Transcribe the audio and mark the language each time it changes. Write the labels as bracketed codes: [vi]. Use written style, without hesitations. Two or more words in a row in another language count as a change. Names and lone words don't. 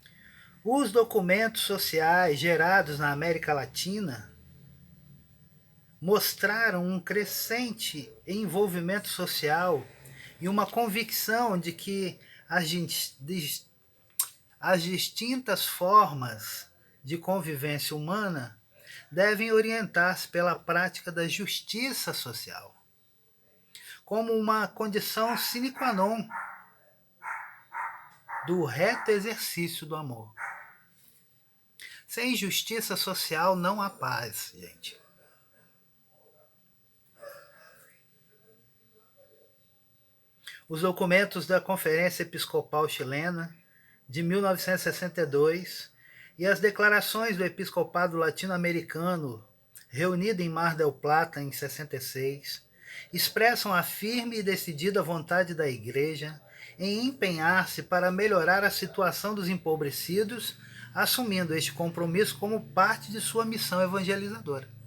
[pt] Os documentos sociais gerados na América Latina mostraram um crescente envolvimento social e uma convicção de que as distintas formas de convivência humana devem orientar-se pela prática da justiça social, como uma condição [la] sine qua non [pt] do reto exercício do amor. Sem justiça social não há paz, gente. Os documentos da Conferência Episcopal Chilena de 1962 e as declarações do Episcopado Latino-Americano, reunido em Mar del Plata em 66, expressam a firme e decidida vontade da Igreja em empenhar-se para melhorar a situação dos empobrecidos, assumindo este compromisso como parte de sua missão evangelizadora.